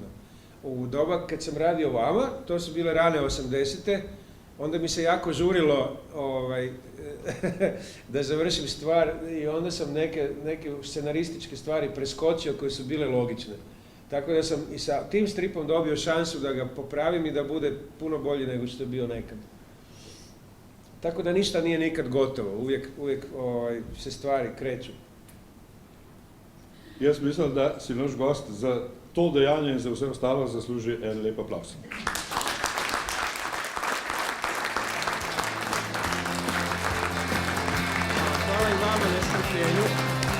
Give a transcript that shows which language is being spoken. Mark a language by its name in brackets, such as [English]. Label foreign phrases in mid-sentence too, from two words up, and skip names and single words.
[Croatian] U doba kad sam radio Vama, to su bile rane 80-te, onda mi se jako žurilo da završim stvar i onda sam neke scenarističke stvari preskočio koje su bile logične. Tako da sam i sa tim stripom dobio šansu da ga popravim i da bude puno bolji nego što je bio nekad. Tako da ništa nije nikad gotovo, uvijek se stvari kreću. [Slovenian] Jaz mislim, da si naš gost za to dejanje in za vse ostalo zasluži en lep aplavz. [Croatian] Hvala i vama na strpljenju.